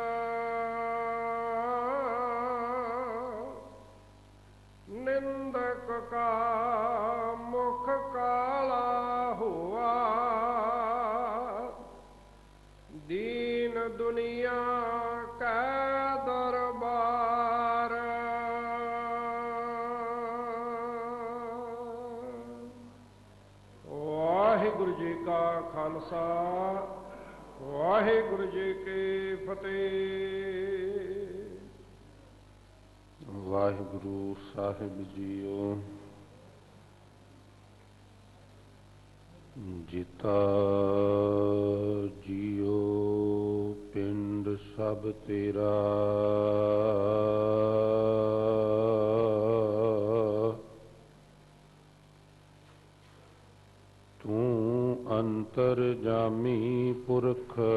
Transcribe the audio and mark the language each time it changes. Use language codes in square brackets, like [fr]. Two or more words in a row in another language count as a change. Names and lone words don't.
[hi] निंदक का मुख काला हुआ दीन दुनिया का दरबार वाहिगुरु जी का खालसा वाहिगुरु जी की फतेह। वाहिगुरु साहिब जीओ जिता जियो पिंड सब तेरा तू अंतरजामी पुरख